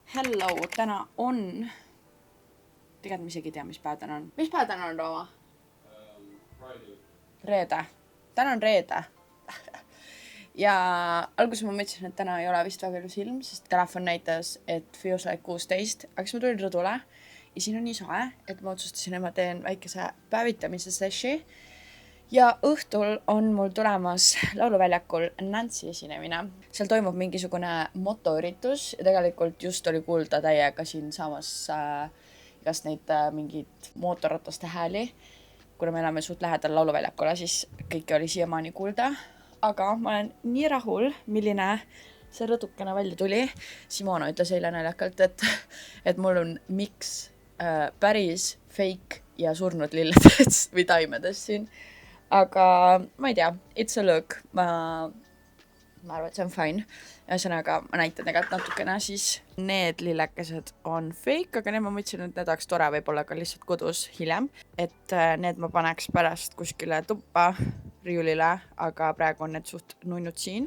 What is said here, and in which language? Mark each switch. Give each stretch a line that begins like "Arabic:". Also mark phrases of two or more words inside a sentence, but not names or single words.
Estonian: Hello, täna on... Tegelikult ma isegi ei tea, mis päev täna on. Mis päev täna on, Rooma? Reede. Täna on reede. Ja alguses ma mõtlesin, et täna ei ole vist väga ilus ilm, sest telefon näitas, et
English: feels like 16.
Estonian: Aga siis ma tulin rõdule ja siin on nii soe, et ma otsustasin, et ma teen väikese päevitamise seshi. Ja õhtul on mul tulemas lauluväljakul Nancy esinemine. Seal toimub mingisugune motoüritus ja tegelikult just oli kuulda täiega siin saamas igast neid mingid mootorrataste hääli. Kuna me elame suht lähedal lauluväljakule, siis kõike oli siiamaani kuulda. Aga ma olen nii rahul, milline see rõdukene välja tuli. Simona ütles eile naljakalt, et mul on mix päris, fake ja surnud lilledest või taimedest siin. Aga ma ei tea,
English: it's a look.
Estonian: Ma arvan, et see on fine. Ühesõnaga, ma näitan tegelikult natukene siis. Need lillekesed on fake, aga need ma mõtlesin, et need oleks tore võib-olla ka lihtsalt kodus hiljem. Et need ma paneks pärast kuskile tuppa riiulile, aga praegu on need suht nunnud siin.